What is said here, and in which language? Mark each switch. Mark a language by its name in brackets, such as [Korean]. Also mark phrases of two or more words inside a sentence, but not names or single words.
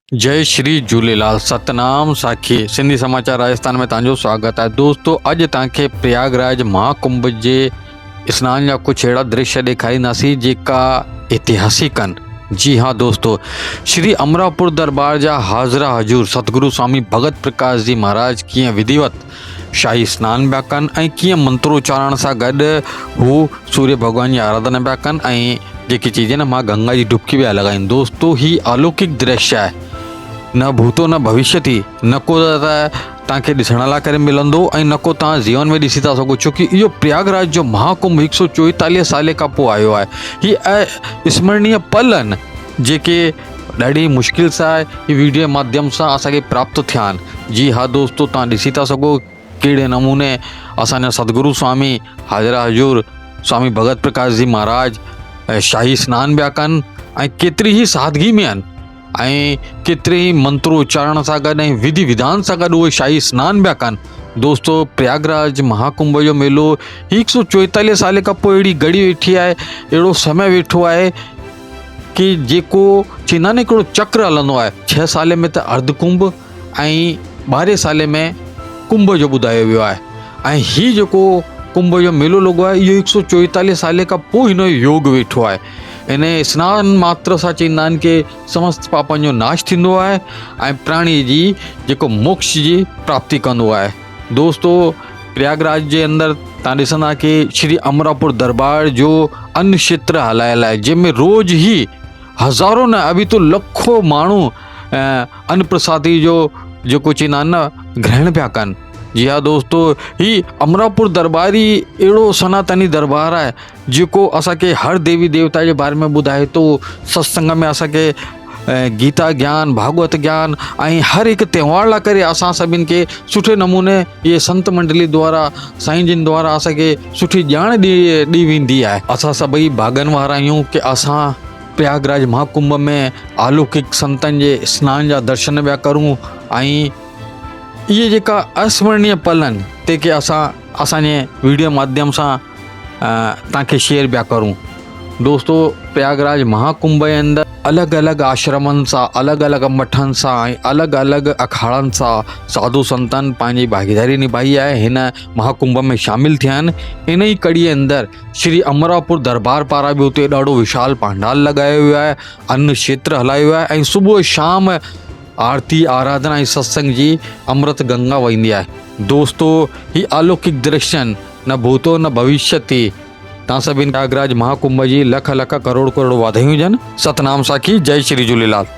[Sindhi] जय श्री झूलेलाल। सतनाम साखी सिंधी समाचार राजस्थान में तव्हांजो स्वागत है। दोस्तों अॼु तव्हांखे प्रयागराज महाकुंभ जे स्नान जा कुछ अहिड़ा दृश्य ॾेखारींदासीं जेका ऐतिहासिक आहिनि। जी हाँ दोस्तों, श्री अमरापुर दरबार जा हाज़रा हजूर सतगुरु स्वामी भगत प्रकाश जी महाराज कीअं विधिवत शाही स्नान पिया कनि ऐं कीअं मंत्रोच्चारण सां गॾु हू सूर्य भगवान जी आराधना पिया कनि ऐं जेकी चीज़ न मां गंगा जी डुबकी पिया लॻाइनि। दोस्तों ही अलौकिक दृश्य आहे, [Sanskrit] न भूतो न भविष्यति, [Sindhi] न को तव्हांखे ॾिसण लाइ करे मिलंदो ऐं न को तव्हां जीवन में ॾिसी था सघो, छोकी इहो प्रयागराज जो महाकुंभ 144 साल खां पोइ आयो आहे। ही स्मरणीय पल आहिनि जेके ॾाढी मुश्किल सां ही वीडियो माध्यम सां असांखे प्राप्त थिया आहिनि। जी हा दोस्तों, तव्हां ॾिसी था सघो कहिड़े नमूने असांजा सतगुरु स्वामी हाज़रा हजूर स्वामी भगत प्रकाश जी महाराज शाही स्नान पिया कनि ऐं केतिरी ई सादगी में आहिनि ऐं केतिरे ई मंत्रोच्चारण सां गॾु ऐं विधि विधान सां गॾु उहे शाही स्नान पिया कनि। दोस्तों प्रयागराज महाकुंभ जो मेलो 144 साल खां पोइ अहिड़ी घड़ी वेठी आहे, अहिड़ो समय वेठो आहे कि जेको चवंदा आहिनि हिकिड़ो चक्र हलंदो आहे। 6 साल में त अर्धकुंभ ऐं 12 साल में कुंभ जो ॿुधायो वियो आहे ऐं हीउ जेको कुंभ जो मेलो लॻो आहे इहो 144 साल खां पोइ हिन जो योग वेठो आहे। इन स्नान मात्र सां चवंदा आहिनि कि समस्त पापनि जो नाश थींदो आहे ऐं प्राणी जी जेको मोक्ष जी प्राप्ति कंदो आहे। दोस्तों प्रयागराज जे अंदरि तव्हां ॾिसंदा कि श्री अमरापुर दरबार जो अन्न क्षेत्र हलायल आहे, जंहिंमें रोज़ ई हज़ारों न अभी तो लखों माण्हू अन्न प्रसादी जो जेको चवंदा आहिनि न ग्रहण पिया कनि। जी हा दोस्तों, ही अमरापुर दरबार ही अहिड़ो सनातनी दरबार आहे जेको असांखे हर देवी देवता जे बारे में ॿुधाए थो। सत्संग में असांखे गीता ज्ञान, भागवत ज्ञान ऐं हर हिकु त्योहार लाइ करे असां सभिनि खे सुठे नमूने इहे संत मंडली द्वारा साईं जिन द्वारा असांखे सुठी ॼाण ॾी वेंदी आहे। असां सभई भागनि वारा आहियूं कि असां प्रयागराज महाकुंभ में अलौकिक संतनि जे स्नान जा दर्शन पिया करूं ऐं इहे जेका अस्मरणीय पल आहिनि जेके असांजे वीडियो माध्यम सां तव्हांखे शेयर पिया करूं। दोस्तों प्रयागराज महाकुंभ जे अंदरि अलॻि अलॻि आश्रमनि सां, अलॻि अलॻि मठनि सां ऐं अलॻि अलॻि अखाड़नि सां साधु संतनि पंहिंजी भागीदारी निभाई आहे, हिन महाकुंभ में शामिल थिया आहिनि। इन ई कड़ी जे अंदरि श्री अमरापुर दरबार पारां बि उते ॾाढो विशाल पंडाल लॻायो वियो आहे, अन्न क्षेत्र हलायो आहे ऐं सुबुह शाम आरती आराधना ऐं सत्संग जी अमृत गंगा वहंदी आहे। दोस्तों ही अलौकिक दृश्य आहिनि, [Sanskrit] न भूतो न भविष्यति। [Sindhi] तव्हां सभिनि प्रयागराज महाकुंभ जी लख लख करोड़ करोड़ वाधायूं हुजनि। सतनाम साखी। जय श्री झूलेलाल।